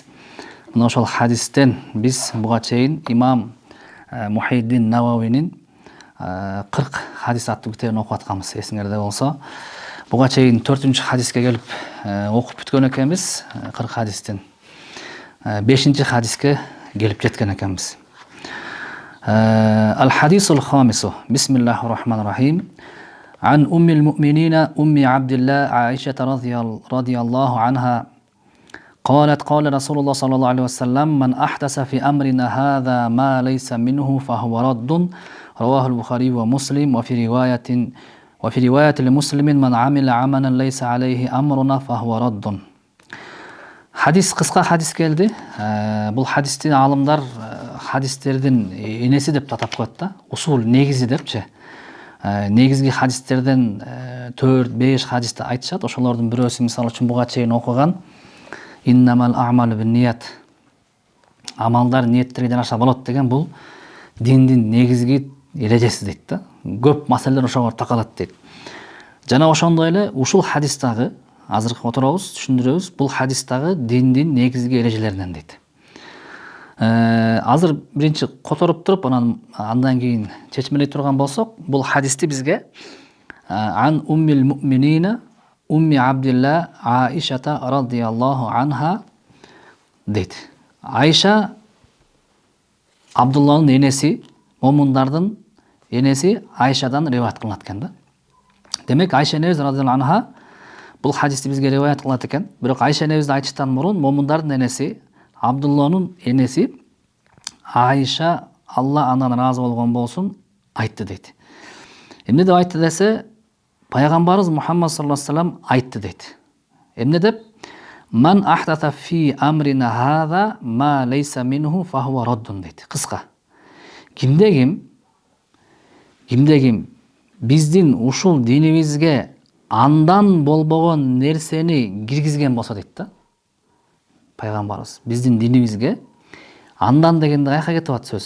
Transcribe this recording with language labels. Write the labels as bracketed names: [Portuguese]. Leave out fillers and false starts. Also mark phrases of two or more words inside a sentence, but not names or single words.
[Kyrgyz] Мына ошол хадистен биз буга чейин имам Мухиддин Нававинин 40 хадис аттуу китебин окуп атканбыз, эсиңерде болсо. Буга чейин 4-чү хадиске келип окуп бүткөн экенбиз, 40 хадистен. 5-чи хадиске келип жеткен экенбиз. [Arabic] الحديث الخامس. بسم الله الرحمن الرحيم. عن أم المؤمنين أم عبد الله عائشة رضي الله عنها قالت قال رسول الله صلى الله عليه وسلم من أحدث في أمرنا هذا ما ليس منه فهو رد رواه البخاري ومسلم وفي رواية لمسلم من عمل عملا ليس عليه أمرنا فهو رد. [Kyrgyz] Хадис, кыска хадис келди. Бул хадисти алымдар хадистердин энеси деп атап коет да. Усул негизи депчи. Негизги хадистерден 4-5 хадисти айтышат. Ошолордун бирөөсү мисалы үчүн буга чейин окуган [Arabic] إنما الأعمال بالنيات. [Kyrgyz] Амалдар ниеттерге жараша болот деген бул диндин негизги эрежеси дейт да. Көп маселелер ошого такалат дейт. Жана ошондой эле ушул хадистагы азыркы отурабыз, түшүндүрөбүз, бул хадистагы диндин негизги эрежелеринен дейт. Азыр биринчи которуп туруп, андан кийин чечмелей турган болсок, бул хадисти бизге [Arabic] عن أم المؤمنين أم عبد الله عائشة رضي الله عنها [Kyrgyz] дейт. Айша Абдулланын энеси, момундардын энеси Айшадан риваят кылынат экен да. Демек Айша энебиз радияллаху анха бул хадисти бизге риваят кылат экен. Бирок Айша энебизди айтыштан мурун момундардын энеси, Абдулланын энеси Айша Алла андан ыраазы болгон болсун айтты дейт. Эмне деп айтты десе, Пайгамбарыбыз Мухаммад [Arabic] صلى الله عليه وسلم [Kyrgyz] айтты дейт. Эмне деп? [Arabic] من أحدث في أمرنا هذا ما ليس منه فهو رد дейт. [Kyrgyz] Кыска. Кимде ким биздин ушул динибизге андан болбогон нерсени киргизген болсо дейт да. Пайгамбарыбыз биздин динибизге андан дегенде каяка кетип атат сөз?